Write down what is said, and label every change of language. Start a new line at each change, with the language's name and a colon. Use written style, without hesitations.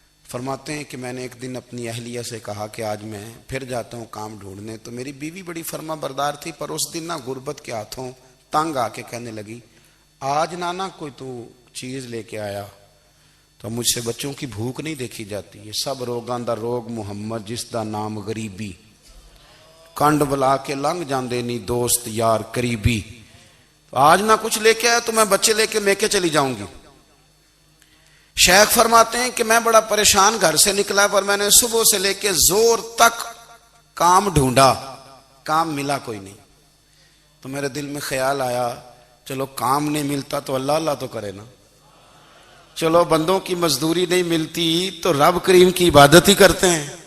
Urdu: فرماتے ہیں کہ میں نے ایک دن اپنی اہلیہ سے کہا کہ آج میں پھر جاتا ہوں کام ڈھونڈنے. تو میری بیوی بڑی فرما بردار تھی, پر اس دن نہ غربت کے ہاتھوں تنگ آ کے کہنے لگی آج نانا کوئی تو چیز لے کے آیا, تو مجھ سے بچوں کی بھوک نہیں دیکھی جاتی.
Punjabi: یہ سب روگاں دا روگ محمد جس دا نام غریبی, کنڈ بلا کے لنگ جاندے نہیں دوست یار قریبی.
Urdu: تو آج نہ کچھ لے کے آیا تو میں بچے لے کے میکے چلی جاؤں گی. شیخ فرماتے ہیں کہ میں بڑا پریشان گھر سے نکلا, پر میں نے صبح سے لے کے زور تک کام ڈھونڈا, کام ملا کوئی نہیں. تو میرے دل میں خیال آیا چلو کام نہیں ملتا تو اللہ اللہ تو کرے نا, چلو بندوں کی مزدوری نہیں ملتی تو رب کریم کی عبادت ہی کرتے ہیں.